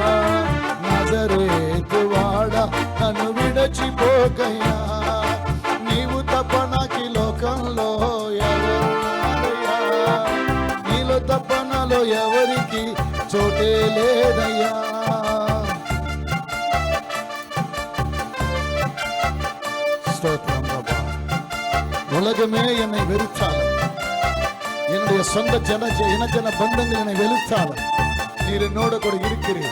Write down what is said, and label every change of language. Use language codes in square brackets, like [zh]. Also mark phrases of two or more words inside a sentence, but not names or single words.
[te] నజరేతువాడా నన్ను విడచిపోకయ్యా, నీవు తప్ప నాకి లోకంలో ఎవరున్నారయ్యా, నీలో తప్ప నాలో ఎవరికి చోటే లేదయ్యా. [ta] ஸ்தோத்திரம் பாபா. உலகமே என்னை வெறுத்தாலும், என்னுடைய சொந்த இனஜன பந்தங்கள் என்னை வெறுத்தாலும், நீர் என்னோட கூட இருக்கிறீர்.